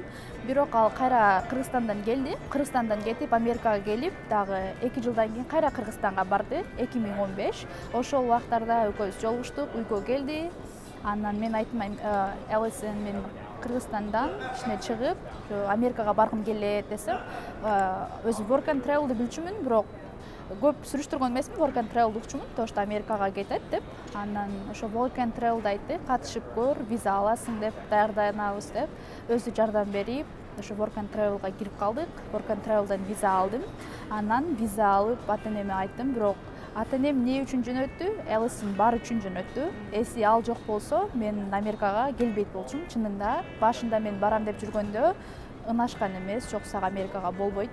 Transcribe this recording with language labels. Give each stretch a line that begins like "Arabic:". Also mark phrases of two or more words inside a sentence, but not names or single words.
Kyrgyz: Бирок ал кайра Кыргызстандан келди. Кыргызстандан кетип Америкага келип, дагы 2 жылдан кийин кайра Кыргызстанга барды, 2015. Ошол убактарда экөөбүз жолугуштук, үйгө келди. Анан мен айттым, Элисон, мен Кыргызстандан кичине чыгып, Америкага баргым келет десем, өзү
English: work and travel'ды
Kyrgyz: билчүмүн, бирок көп сүрүштүргөн эмесмин,
English: work and travel
Kyrgyz: укчумун,
Russian: то что
Kyrgyz: Америкага кетет деп. Анан ошо
English: work and travel'ды
Kyrgyz: айтты, катышып көр, виза аласың деп, даярданабыз деп, өзү жардам берип, ошо
English: work and travel'га
Kyrgyz: кирип калдык.
English: Work and travel'дан
Kyrgyz: виза алдым. Анан виза алып ата энеме айттым, бирок ата энем эмне үчүн жөнөттү? Элисон бар үчүн жөнөттү. Эси ал жок болсо, мен Америкага келбейт болчумун. Чынында, башында мен барам деп жүргөндө ынашкан эмес, жок сага Америкага болбойт.